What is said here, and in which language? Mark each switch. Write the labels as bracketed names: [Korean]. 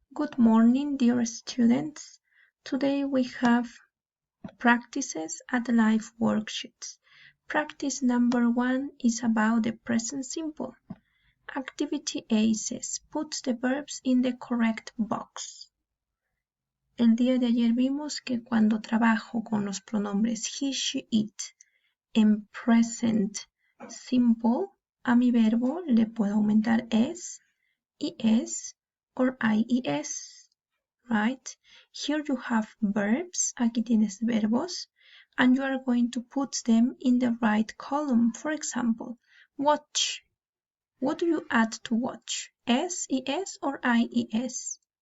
[English] Good morning, dear students. Today we have practices at Liveworksheets. Practice number 1 is about the present simple. Activity A says, put the verbs in the correct box. [Spanish] El día de ayer vimos que cuando trabajo con los pronombres he, she, it en present simple, a mi verbo le puedo aumentar es, [English] es or ies, right? Here you have verbs, [Spanish] aquí tienes verbos, [English] and you are going to put them in the right column. For example, watch. What do you add to watch? Es or ies?